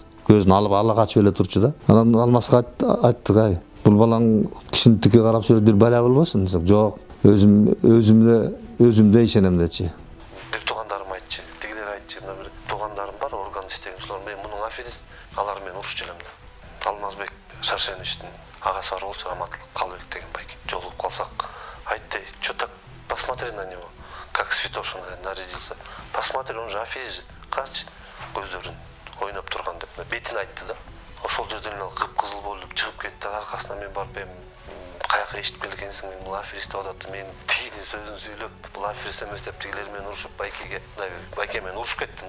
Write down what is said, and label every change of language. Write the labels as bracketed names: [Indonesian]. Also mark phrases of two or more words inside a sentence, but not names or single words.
[Kyrgyz] Көзүн алып ала качып эле турчу да. Анан Алмазга айттык, ай, бул балаң кишини тикке карап сүйлөп бир бала болбосун десек, жок, өзүмдө ишенем дечи. Бир туугандарым айтчы, тигилер айтчы, мына бир туугандарым бар, орган иштеген ушулар менен мунун аферист, алар менен урушчу элем да. Алмазбек Шаршеновичтин агасы бар болчу, Раматлык Калыбек деген байке. Жолугуп калсак, айтты, [Russian] что так посмотри на него, как святоша нарядился. Посмотри, он же аферист, [Kyrgyz] карачы, көздөрүн ойноп турган деп бетин айтты да. Ошол жерден эле кып-кызыл болуп чыгып кетти. Аркасына мен барып каяка эшитип келгенсиң, мен бул аферист деп атат. Мен тигинин сөзүн сүйлөп, бул аферист эмес деп тигилер менен урушуп байке менен урушуп кеттим да.